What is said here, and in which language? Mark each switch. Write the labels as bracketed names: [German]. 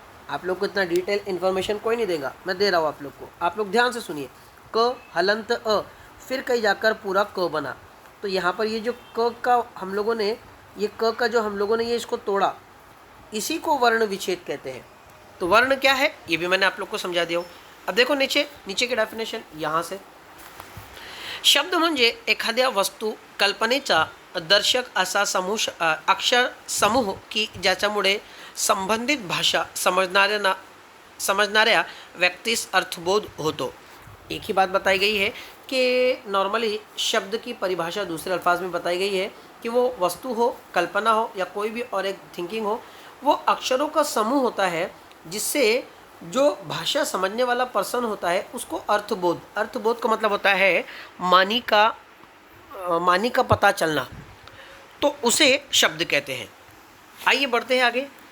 [Hindi] आप लोग को इतना डिटेल इन्फॉर्मेशन कोई नहीं देगा, मैं दे रहा हूँ आप लोग को। आप लोग ध्यान से सुनिए, क हलंत अ, फिर कहीं जाकर पूरा क बना। तो यहाँ पर ये जो क का हम लोगों ने, ये क का जो हम लोगों ने ये इसको तोड़ा, इसी को वर्ण विच्छेद कहते हैं। तो वर्ण क्या है ये भी मैंने आप लोग को समझा दिया हूँ। अब देखो नीचे नीचे की डेफिनेशन यहाँ से, [Marathi] शब्द म्हणजे एखाद्या वस्तू कल्पनेचा दर्शक असा समूह अक्षर समूह की ज्याच्यामुळे संबंधित भाषा समजणाऱ्या व्यक्तीस अर्थबोध होतो। [Hindi] एक ही बात बताई गई है कि नॉर्मली शब्द की परिभाषा दूसरे अल्फाज में बताई गई है कि वो वस्तु हो, कल्पना हो या कोई भी और एक थिंकिंग हो, वो अक्षरों का समूह होता है जिससे जो भाषा समझने वाला पर्सन होता है उसको अर्थबोध, अर्थबोध का मतलब होता है मानी का पता चलना, तो उसे शब्द कहते हैं। आइए बढ़ते हैं आगे।